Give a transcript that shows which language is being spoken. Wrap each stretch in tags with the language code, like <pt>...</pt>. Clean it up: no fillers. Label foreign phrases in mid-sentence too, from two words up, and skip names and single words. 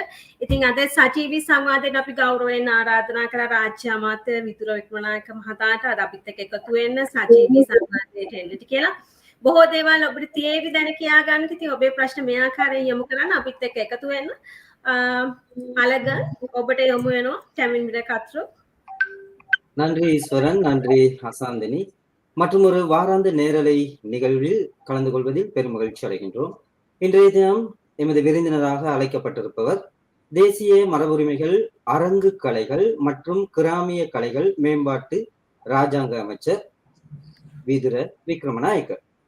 <si>ඉතින් අද සජීවී සංවාදයට අපි ගෞරවයෙන් ආරාධනා කළා රාජ්‍ය අමාත්‍ය විදුර වික්‍රමනායක මහතාට අද අපිත් එක්ක එකතු වෙන්න සජීවී සංවාදයට එන්නට කියලා. බොහෝ දේවල් ඔබට තියෙවි දැන කියා ගන්න. ඉතින් ඔබේ ප්‍රශ්න මේ ආකාරයෙන් යොමු කරන්න අපිත් එක්ක එකතු වෙන්න. අලග ඔබට යොමු වෙනවා ටැමිල් මිරර් කතරු.</si> <ta>நன்றி ஈஸ்வரன், நன்றி ஹசாந்தினி. மற்றும் ஒரு வாராந்த நேரலை நிகழ்வில் கலந்து கொள்வதில் பெரும் மகிழ்ச்சி அடைகின்றோம். இன்றைய தினம் எமது விருந்தினராக அழைக்கப்பட்டிருப்பவர் தேசிய மரபுரிமைகள், அரங்கு கலைகள் மற்றும் கிராமிய கலைகள் மேம்பாட்டு இராஜாங்க அமைச்சர் விதுர விக்ரமநாயக்க.</ta>